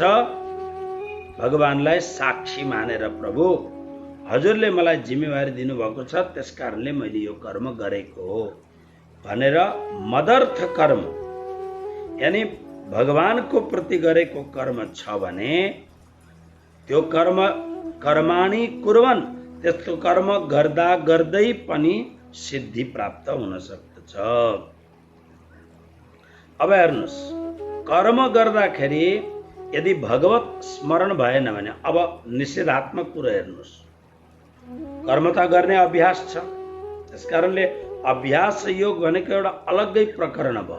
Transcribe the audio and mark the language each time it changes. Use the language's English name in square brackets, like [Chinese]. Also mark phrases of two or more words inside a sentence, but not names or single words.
[Nepali] भगवानलाई साक्षी मानेर, प्रभु हजुरले मलाई जिम्मेवारी दिनुभएको छ, त्यसकारणले मैले यो कर्म गरेको हो भनेर मदर्थ कर्म, यानी भगवानको प्रति गरेको कर्म छ भने त्यो कर्म [Sanskrit] कर्माणि कुर्वन्, [Nepali] त्यस्तो कर्म गर्दा गर्दै पनि सिद्धि प्राप्त हुन सक्दछ। अब हेर्नुहोस्, कर्म गर्दाखेरि यदि भगवत स्मरण भएन भने, अब निषेधात्मक कुरा हेर्नुहोस्, कर्म त गर्ने अभ्यास छ, त्यसकारणले अभ्यास योग भनेको एउटा अलग्गै प्रकरण भयो।